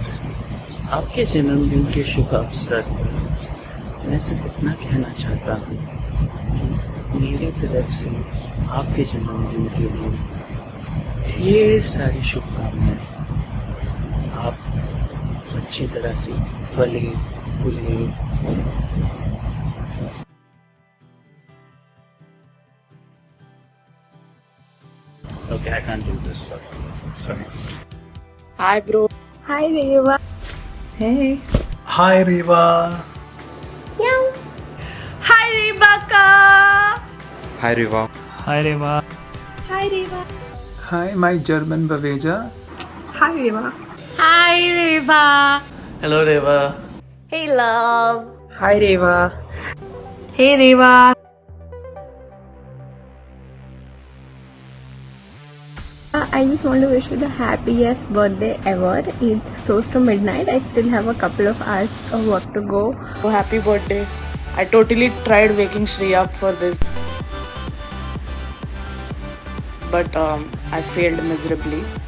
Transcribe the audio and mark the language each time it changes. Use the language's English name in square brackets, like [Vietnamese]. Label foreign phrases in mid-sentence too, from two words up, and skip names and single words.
[Hindi] आपके जन्मदिन के शुभ अवसर पर मैं सिर्फ इतना कहना चाहता हूँ कि मेरी तरफ से आपके जन्मदिन के लिए ढेर सारी शुभकामनाएं। आप अच्छी तरह से फले फूले। [English] Okay, I can't do this. Sorry. Hi, bro. Hi, Reva. Hey. Hi, Reva. Hi, Rebecca. Hi Riva. Hi, Reva. Hi, Reva. Hi, my German Baveja. Hi, Reva. Hi, Reva. Hello, Reva. Hey, love. Hi Reva. Hey, Reva. I just want to wish you the happiest birthday ever. It's close to midnight. I still have a couple of hours of work to go. Oh, happy birthday. I totally tried waking Shri up for this, but I failed miserably.